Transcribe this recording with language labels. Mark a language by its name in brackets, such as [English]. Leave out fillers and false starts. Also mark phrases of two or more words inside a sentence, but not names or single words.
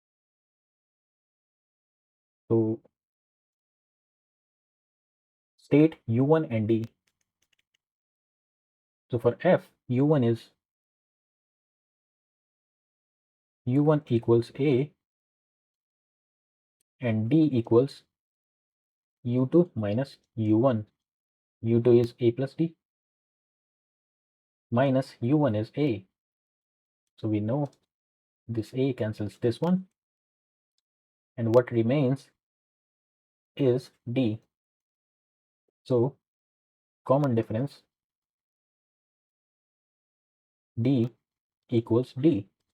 [English] So state u1 and d. So for f, u1 is u1 equals a and d equals u2 minus u1. u2 is a plus d minus u1 is a. So we know this a cancels this one, and what remains is d. So common difference d equals d.